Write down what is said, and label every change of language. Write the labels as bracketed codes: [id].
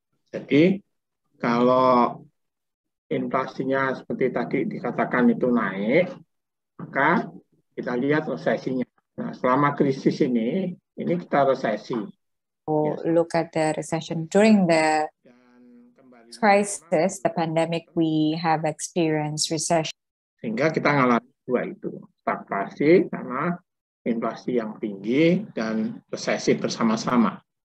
[id] Jadi kalau inflasinya seperti tadi dikatakan itu naik, maka kita lihat resesinya. Nah, selama krisis ini kita resesi. [en] Look at the recession during the crisis, the pandemic, we have experienced recession. [id] Sehingga kita ngalami dua itu, stagflasi karena inflasi yang tinggi dan resesi bersama-sama.